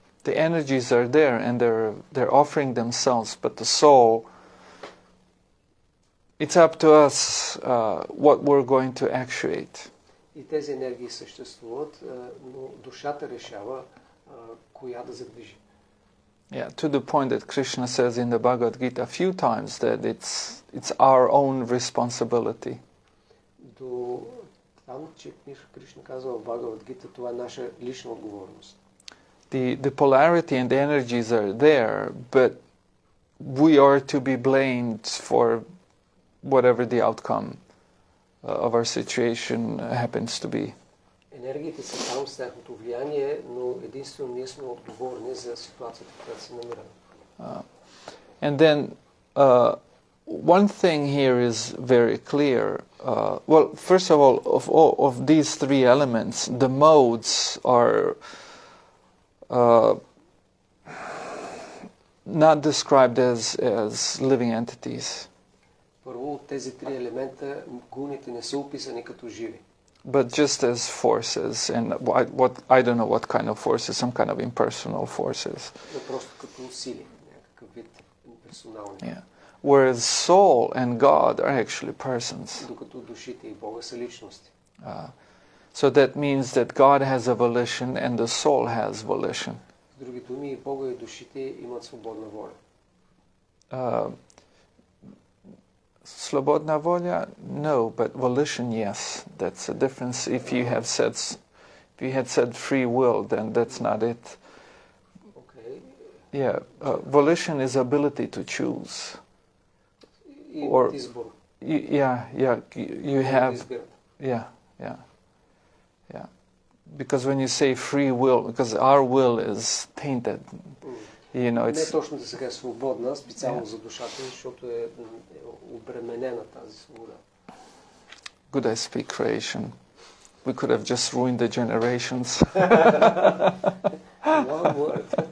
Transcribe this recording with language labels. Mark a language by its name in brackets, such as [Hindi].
[English] The energies are there and they're offering themselves, but the soul it's up to us what we're going to actuate. [Bulgarian] И тези енергии съществуват, но душата решава коя да задвижи. [English] Yeah, to the point that Krishna says in the Bhagavad Gita a few times that it's our own responsibility. [Bulgarian] До там, че Кришна казва в Бхагавад Гита, това е наша лична отговорност. [English] The polarity and the energies are there, but we are to be blamed for whatever the outcome of our situation happens to be. [Bulgarian] Енергиите са там с тяхното влияние, но единствено ние сме отговорни за ситуацията, в която се намираме. [English] And then one thing here is very clear. Well, first of all, of these three elements, the modes are not described as living entities. [Bulgarian] Първо, от тези три елемента гуните не са описани като живи. [English] But just as forces, and I don't know what kind of forces, some kind of impersonal forces. [Bulgarian] Но просто като сили, някакъв вид имперсонални. [English] Yeah. Whereas soul and God are actually persons. [Bulgarian] Докато душите и Бога са личности. [English] So that means that God has a volition and the soul has volition. [Bulgarian] С други думи, и Бога и душите имат свободна воля. [Croatian] Slobodna voля? [English] No, but volition, yes. That's a difference. If you had said free will, then that's not it. Okay. Yeah, volition is ability to choose. Or [Bulgarian] избор. [English] You have. Yeah. Because when you say free will, because our will is tainted. You know, [Bulgarian] не точно да сега е свободна, специално за душата, защото е обременена тази свобода. [English] Good I speak Croatian. We could have just ruined the generations. One word.